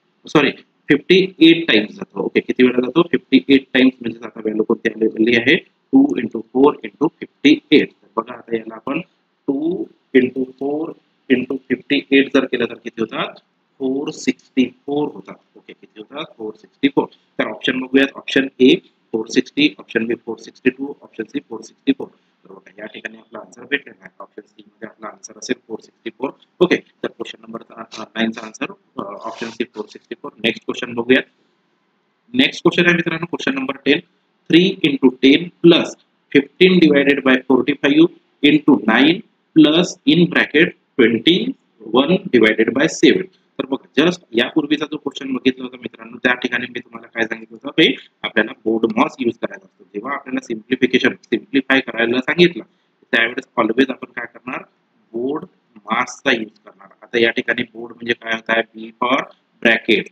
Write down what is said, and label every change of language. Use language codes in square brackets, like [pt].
[mr] Sorry, 58 times जातो. Okay, किती वेळा जातो, 58 टाइम्स. म्हणजे आता व्हॅल्यू कोणती आलेली आहे, 2 into 4 into 58. बघा आता याला आपण 2 into 4 into 58 जर केलं तर किती होतात, 464 होतात. ओके, किती होतात, 464. तर ऑप्शन बघूयात. Option A 460, option B 462, option C 464. तर बघा या ठिकाणी आपला आन्सर भेटलेला आहे. ऑप्शन सी मध्ये आपला आन्सर असेल 464. ओके, तर क्वेश्चन नंबर 9 चा answer option C 464. Next question बघूयात. नेक्स्ट क्वेश्चन आहे मित्रांनो question number 10. [en] 3 into 10 plus 15 divided by 45 into 9 plus in bracket 21 divided by 7. [mr] तर बघा जस्ट यापूर्वीचा जो क्वेश्चन बघितला होता मित्रांनो, त्या ठिकाणी मी तुम्हाला काय सांगितलं होतं, की आपल्याला बोर्डमॉस यूज करायचा असतो. जेव्हा आपल्याला सिम्प्लिफाय करायला सांगितलं, त्यावेळेस ऑलवेज आपण काय करणार, बोर्ड मासचा यूज करणार. आता या ठिकाणी बोर्ड म्हणजे काय होत आहे, बी फॉर ब्रॅकेट.